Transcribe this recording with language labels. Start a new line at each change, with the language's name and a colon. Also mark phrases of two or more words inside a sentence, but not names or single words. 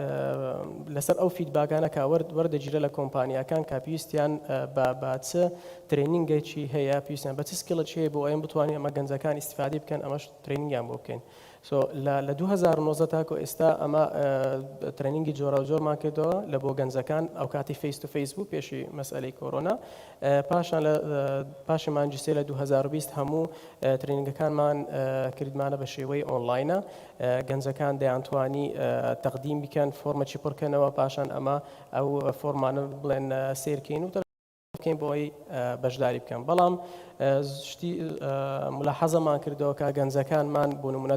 Central Kurdish: لەسەر ئەو فیدباکانە کە وەردەگیرە لە کۆمپانیاکان کە پێویستیان بە چ ترێنینگێکی هەیە پێویستیان بە چ سکیڵێکی هەیە بۆ ئەوەی بتوانین ئەمە گەنجەکان ئیسیفادە بکەن ئەمەش ترێنینگیان بۆ بکەین. لە 2019 تاکو ئێستا ئەمە ترێنینگی جۆرە و جۆرمان کردەوە لە بۆ گەنجەکان ئەو کاتی
English: face to face
Central Kurdish: بوو پێشی مەسئلەی کۆرۆنا پاشان پاشی مانجیسێ لە 2020 هەموو ترێنینگەکانمان کردمانە بە شێوەی ئۆنلاینە گەنجەکان دەیانتوانی تەقدیم بکەن فۆرمەکی پڕکەنەوە پاشان ئەمە ئەو فۆرمانە بڵێن سیرکەین و بکەین بۆ ئەوی بەشداری بکەن بەڵام شتی ملاحەزەمان کردەوە کە گەنجەکانمان بۆ نمونە